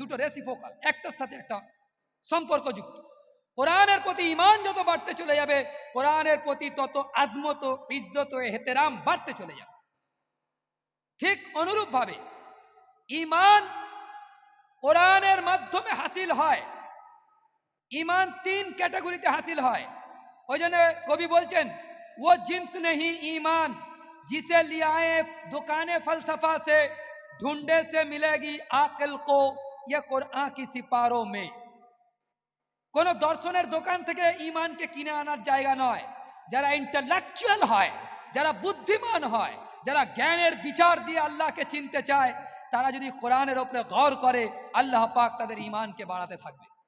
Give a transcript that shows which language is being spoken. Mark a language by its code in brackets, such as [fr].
[bn] দুটো রেসিপ্রোকাল, একটার সাথে একটা সম্পর্কযুক্ত। কোরআনের প্রতি ঈমান যত বাড়তে চলে যাবে, কোরআনের প্রতি তত আজমত ও ইজ্জত ও এহতেরাম বাড়তে চলে যাবে। ঠিক অনুরূপভাবে ঈমান কোরআনের মাধ্যমে হাসিল হয়। ঈমান 3 ক্যাটাগরিতে হাসিল হয়। ওই জন্য কবি বলছেন, [hi] वो जिन्स नहीं ईमान जिसे लियाए दुकाने फलसफा से, ढूंढे से मिलेगी आकिल को ये कुरान की सिपारों में। [bn] কোন দর্শনের দোকান থেকে ঈমানকে কিনে আনার জায়গা নয়। যারা ইন্টেলেকচুয়াল হয়, যারা বুদ্ধিমান হয়, যারা জ্ঞানের বিচার দিয়ে আল্লাহকে চিনতে চায়, তারা যদি কোরআনের উপরে গৌর করে, আল্লাহ পাক তাদের ঈমানকে বাড়াতে থাকবে।